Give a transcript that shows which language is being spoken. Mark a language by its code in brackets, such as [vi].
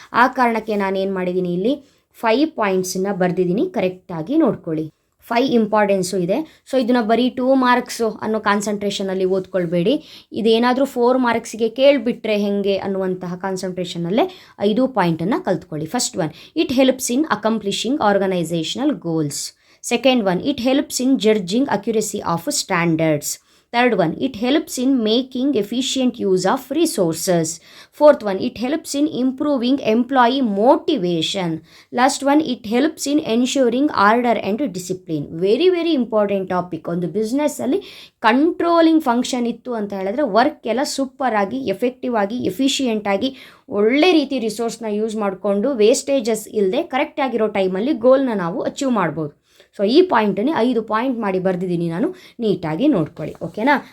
[kn] ಆ ಕಾರಣಕ್ಕೆ ನಾನೇನು ಮಾಡಿದ್ದೀನಿ, ಇಲ್ಲಿ 5 ಪಾಯಿಂಟ್ಸನ್ನ ಬರೆದಿದ್ದೀನಿ, ಕರೆಕ್ಟಾಗಿ ನೋಡ್ಕೊಳ್ಳಿ. 5 ಇಂಪಾರ್ಟೆನ್ಸು ಇದೆ. ಸೊ ಇದನ್ನು ಬರೀ 2 ಮಾರ್ಕ್ಸು ಅನ್ನೋ ಕಾನ್ಸಂಟ್ರೇಷನಲ್ಲಿ ಓದ್ಕೊಳ್ಬೇಡಿ. ಇದೇನಾದರೂ 4 ಮಾರ್ಕ್ಸಿಗೆ ಕೇಳಿಬಿಟ್ರೆ ಹೇಗೆ ಅನ್ನುವಂತಹ ಕಾನ್ಸಂಟ್ರೇಷನಲ್ಲೇ 5 ಪಾಯಿಂಟನ್ನು ಕಲ್ತ್ಕೊಳ್ಳಿ. [en] First one, it helps in accomplishing organisational goals. Second one, it helps in judging accuracy of standards. Third one, it helps in making efficient use of resources. Fourth one, it helps in improving employee motivation. Last one, it helps in ensuring order and discipline. Very very important topic. [kn] ಒಂದು ಬಿಸ್ನೆಸ್ಸಲ್ಲಿ controlling function ಇತ್ತು ಅಂತ ಹೇಳಿದ್ರೆ work ಎಲ್ಲ super ಆಗಿ, effective ಆಗಿ, efficient ಆಗಿ, ಒಳ್ಳೆ ರೀತಿ ರಿಸೋರ್ಸ್ನ ಯೂಸ್ ಮಾಡಿಕೊಂಡು ವೇಸ್ಟೇಜಸ್ ಇಲ್ಲದೆ ಕರೆಕ್ಟಾಗಿರೋ ಟೈಮಲ್ಲಿ ಗೋಲ್ನ ನಾವು ಅಚೀವ್ ಮಾಡ್ಬೋದು. ಸೊ ಈ ಪಾಯಿಂಟನ್ನೇ 5 ಪಾಯಿಂಟ್ ಮಾಡಿ ಬರೆದಿದ್ದೀನಿ ನಾನು, ನೀಟಾಗಿ ನೋಡ್ಕೊಳ್ಳಿ. ಓಕೆನಾ?